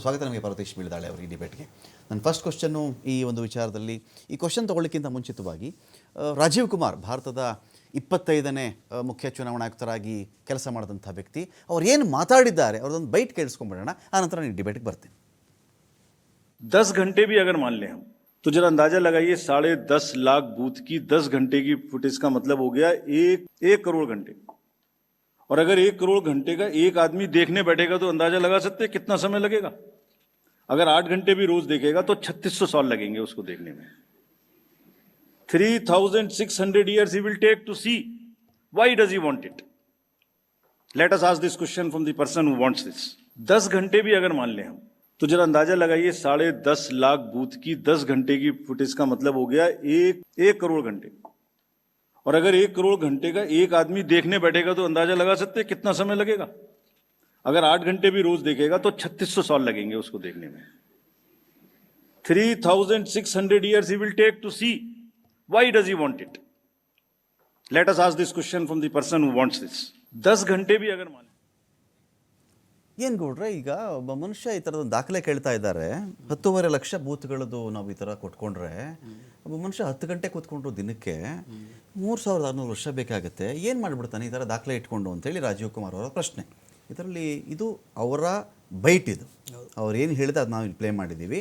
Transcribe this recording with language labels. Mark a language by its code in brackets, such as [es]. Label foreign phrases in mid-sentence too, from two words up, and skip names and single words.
[kn] ಸ್ವಾಗತ ನಮಗೆ ಪಾರ್ವತೀಶ್ ಬಿಳಿದಾಳೆ ಅವರು ಈ ಡಿಬೇಟ್ಗೆ. ನನ್ನ [en] first question [kn] ಈ ಒಂದು ವಿಚಾರದಲ್ಲಿ, ಈ ಕ್ವಶನ್ ತೊಗೊಳ್ಳಿಕ್ಕಿಂತ ಮುಂಚಿತವಾಗಿ ರಾಜೀವ್ ಕುಮಾರ್ ಭಾರತದ 25ನೇ ಮುಖ್ಯ ಚುನಾವಣಾ ಆಯುಕ್ತರಾಗಿ ಕೆಲಸ ಮಾಡಿದಂಥ ವ್ಯಕ್ತಿ, ಅವ್ರು ಏನು ಮಾತಾಡಿದ್ದಾರೆ ಅವ್ರದ್ದೊಂದು ಬೈಟ್ ಕೇಳಿಸ್ಕೊಂಡ್ಬಿಡೋಣ, ಆನಂತರ ನೀವು ಡಿಬೇಟ್ಗೆ ಬರ್ತೀನಿ. [hi] 10 घंटे भी अगर मान लें हम, तो जरा अंदाजा लगाइए 10.5 लाख बूथ की 10 घंटे की फुटेज का मतलब हो गया 1 करोड़ घंटे। और अगर 1 करोड़ घंटे का एक आदमी देखने बैठेगा तो अंदाजा लगा सकते हैं कितना समय लगेगा। अगर 8 घंटे भी रोज देखेगा तो 3600 साल लगेंगे उसको देखने में। [en] 3600 years he will take to see. Why does he want it? Let us ask this question from the person who wants this. [hi] 10 घंटे भी अगर मान लें हम, तो जरा अंदाजा लगाइए 10.5 लाख बूथ की 10 घंटे की फुटेज का मतलब हो गया एक करोड़ घंटे। और अगर 1 करोड़ घंटे का एक आदमी देखने बैठेगा तो अंदाजा लगा सकते हैं कितना समय लगेगा। अगर 8 घंटे भी रोज देखेगा तो 3600 साल लगेंगे उसको देखने में। [en] 3600 years he will take to see. Why does he want it? Let us ask this question from the person who wants this. [hi] 10 घंटे भी अगर मान [kn] ಏನು ಗೌಡ್ರೆ, ಈಗ ಒಬ್ಬ ಮನುಷ್ಯ ಈ ಥರದ ದಾಖಲೆ ಕೇಳ್ತಾ ಇದ್ದಾರೆ, 10.5 ಲಕ್ಷ ಬೂತ್ಗಳದ್ದು ನಾವು ಈ ಥರ ಕೊಟ್ಕೊಂಡ್ರೆ ಒಬ್ಬ ಮನುಷ್ಯ 10 ಗಂಟೆ ಕೂತ್ಕೊಂಡ್ರು ದಿನಕ್ಕೆ 3600 ವರ್ಷ ಬೇಕಾಗುತ್ತೆ, ಏನು ಮಾಡಿಬಿಡ್ತಾನೆ ಈ ಥರ ದಾಖಲೆ ಇಟ್ಕೊಂಡು ಅಂತೇಳಿ ರಾಜೀವ್ ಕುಮಾರ್ ಅವರ ಪ್ರಶ್ನೆ. ಇದರಲ್ಲಿ ಇದು ಅವರ ಬೈಟ್, ಇದು ಅವ್ರು ಏನು ಹೇಳಿದೆ ಅದು ನಾವು ಇಲ್ಲಿ ಪ್ಲೇ ಮಾಡಿದ್ದೀವಿ.